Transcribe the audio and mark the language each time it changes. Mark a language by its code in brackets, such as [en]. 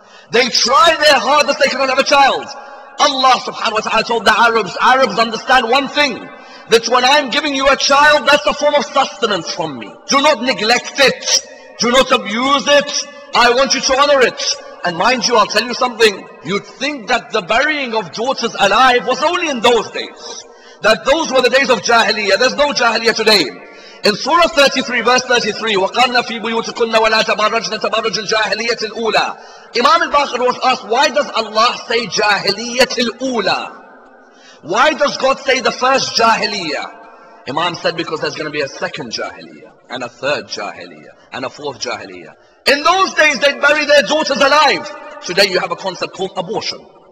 [en] They try their hardest, they cannot have a child. Allah subhanahu wa ta'ala told the Arabs understand one thing, that when I'm giving you a child, that's a form of sustenance from me. Do not neglect it. Do not abuse it. I want you to honor it. And mind you, I'll tell you something. You'd think that the burying of daughters alive was only in those days. That those were the days of Jahiliyyah. There's no Jahiliyyah today. In Surah 33, verse 33, [ar] وَقَرْنَ فِي بُيُوتِكُنَّ وَلَا تَبَرَّجْنَ تَبَرُّجَ الْجَاهِلِيَّةِ الْأُولَى. [en] Imam al-Baqir was asked, why does Allah say Jahiliyyat al-Ula? Why does God say the first Jahiliyyah? Imam said, because there's going to be a second Jahiliyyah, and a third Jahiliyyah, and a fourth Jahiliyyah. In those days, they'd bury their daughters alive. Today you have a concept called abortion.